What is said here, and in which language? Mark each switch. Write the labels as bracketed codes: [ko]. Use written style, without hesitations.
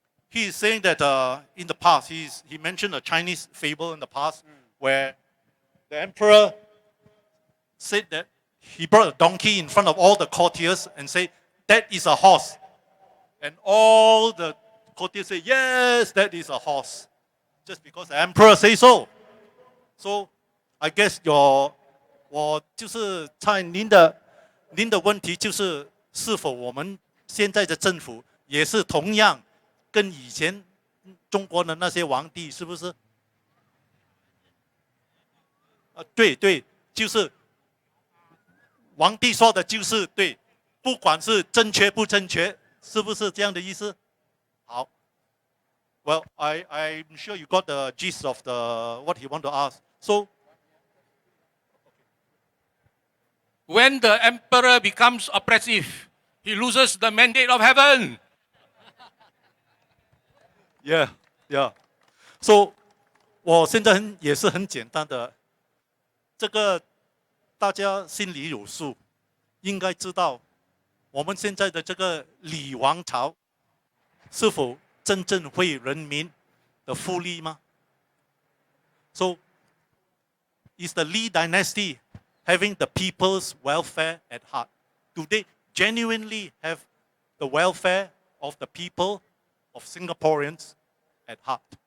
[en] He is saying that in the past, he mentioned a Chinese fable in the past where the emperor said that he brought a donkey in front of all the courtiers and said, "That is a horse," and all the courtiers say, "Yes, that is a horse," just because the emperor say so. So, I guess [zh] 我就是猜您的问题就是是否我们现在的政府也是同样跟以前中国的那些皇帝是不是？对，就是皇帝说的就是对，不管是正确不正确，是不是这样的意思？好 [en] ，Well, I'm sure you got the gist of what he want to ask. So, when the emperor becomes oppressive, he loses the mandate of heaven. Yeah. So, [zh] 我现在也是很简单的，这个大家心里有数。应该知道，我们现在的这个李王朝是否真正为人民的福利吗？ [en] So, is the Li dynasty having the people's welfare at heart? Do they genuinely have the welfare of the people, of Singaporeans at heart?